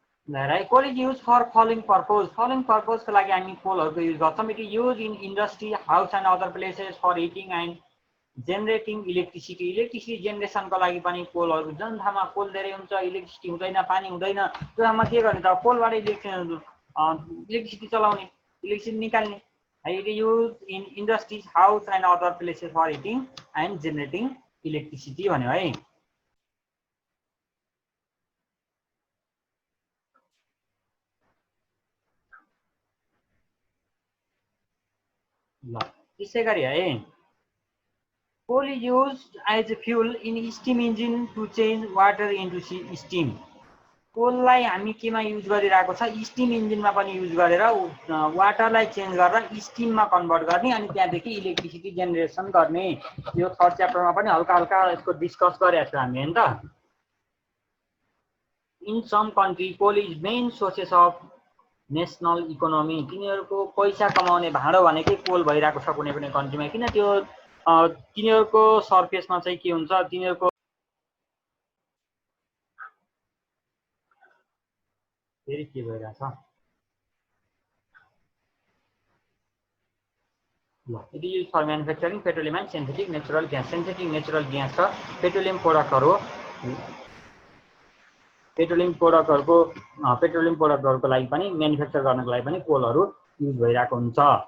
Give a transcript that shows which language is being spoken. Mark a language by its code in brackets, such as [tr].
[en] Right, coal is used for following purpose. Following purpose [ne] को लागि हामी कोलहरुको युज गर्छौं. [en] It is used in industry, house and other places for heating and generating electricity. [ne] Electricity generation को लागि पनि कोलहरु जुन ठाउँमा कोल धेरै हुन्छ, इलेक्ट्रिसिटी हुँदैन, पानी हुँदैन, त्यो ठाउँमा के गर्ने त कोलबाट इलेक्ट्रिसिटी चलाउने, इलेक्ट्रिसिटी निकाल्ने. [en] It is used in industries, house and other places for heating and generating electricity [ne] भन्यो है. ल त्यसै गरी है, [en] coal is used as a fuel in steam engine to change water into steam. [ne] कोललाई हामी केमा युज गरिरहेको छ, स्टीम इन्जिनमा पनि युज गरेर वाटरलाई चेन्ज गरेर स्टीममा कन्भर्ट गर्ने अनि त्यहाँदेखि इलेक्ट्रिसिटी जेनेरेसन गर्ने. यो थर्ड च्याप्टरमा पनि हल्का हल्का यसको डिस्कस गरेको छौं हामी हैन त. [en] In some country coal is main sources of national economy. [ne] तिनीहरुको पैसा कमाउने भाँडो भनेकै कोल भइरहेको छ कुनै पनि कन्ट्रीमा. किन त्यो तिनीहरुको सरफेसमा चाहिँ के हुन्छ, तिनीहरुको फेरि के भइरहेछ ल. [en] It is for manufacturing petroleum and synthetic natural gas. [ne] Synthetic natural gas र पेट्रोलियम प्रोडक्टहरु, पेट्रोलियम प्रोडक्टहरुको लागि पनि म्यानुफ्याक्चर गर्नको लागि पनि कोलहरु युज भइरहेको हुन्छ.